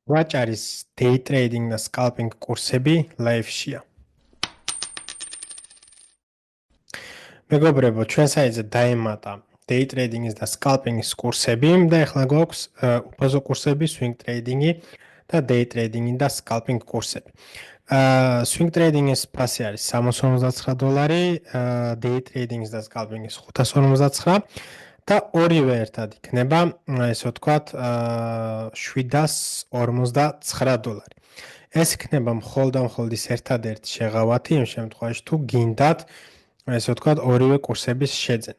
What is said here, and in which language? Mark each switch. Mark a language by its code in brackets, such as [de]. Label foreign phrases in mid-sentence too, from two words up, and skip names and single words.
[ka] ვაჭარის [en] day trading [ka] და scalping კურსები live-შია. მეგობრებო, ჩვენ საიტზე დაემატა [en] day trading- [ka] ის და scalping-ის კურსები და ახლა გვაქვს უფაზო კურსები [en] swing trading- [ka] ი და [en] day trading- [ka] ი და scalping კურსები. [en] Swing trading- [ka] ის ფასი არის $359, [en] day trading- [ka] ის და scalping-ის $559 და ორივე ერთად იქნება, ესე ვთქვათ, $759. ეს იქნება მხოლოდ ერთადერთი შეღავათი იმ შემთხვევაში თუ გინდათ, ესე ვთქვათ, ორივე კურსების შეძენა.